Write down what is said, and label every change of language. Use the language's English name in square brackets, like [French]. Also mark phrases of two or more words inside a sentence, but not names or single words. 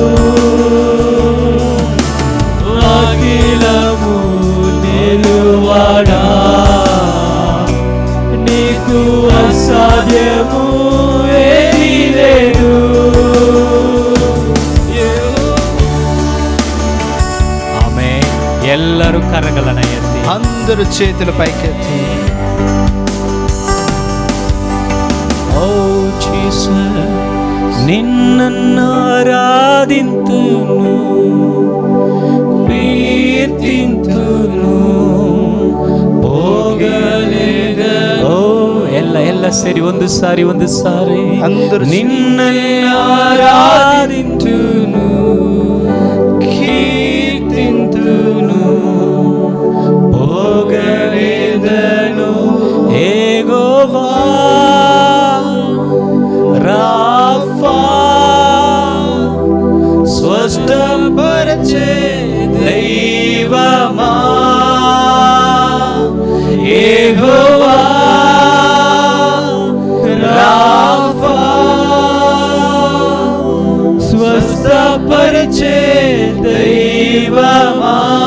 [Telugu] అఖిలము లేనివాడా, నీకు అసాధ్యము ఏదీ లేదు. [Kannada] ఆమె ಎಲ್ಲರೂ ಕರಗಳನ್ನು ಎತ್ತಿ, [Telugu] అందరూ చేతులు పైకెత్తి. ఓ జీసస్, నిన్నను ఆరాధింతును, కీర్తింతును, పొగడెదను. [Kannada] ఓ ಎಲ್ಲ ಸೇರಿ ಒಂದು ಸಾರಿ [Telugu] అందరూ నిన్నను ఆరాధింతును, కీర్తింతును, పొగడెదను. యెహోవా రాఫా, స్వస్థపరచే దైవమా, యెహోవా రాఫా, స్వస్థపరచే దైవమా,